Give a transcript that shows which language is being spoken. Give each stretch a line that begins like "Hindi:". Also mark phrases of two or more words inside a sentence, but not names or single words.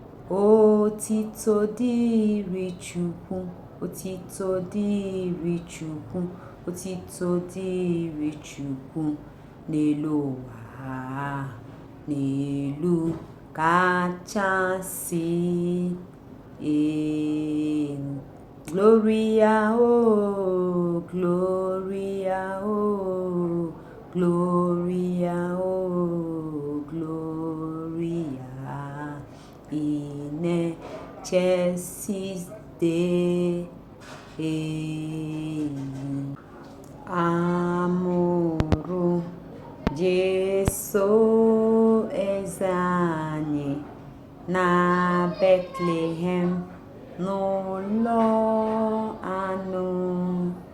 Igbo: Otito dịrị Chukwu, otito dịrị Chukwu, otito dịrị Chukwu n'elu ụwa, n'elu kachasị elu.
Latin: Gloria, oh, Gloria, oh, Gloria, oh, Gloria in excelsis Dei.
Igbo: A mụrụ Jesu eze anyị na Bethlehem n'ụlọ anụ.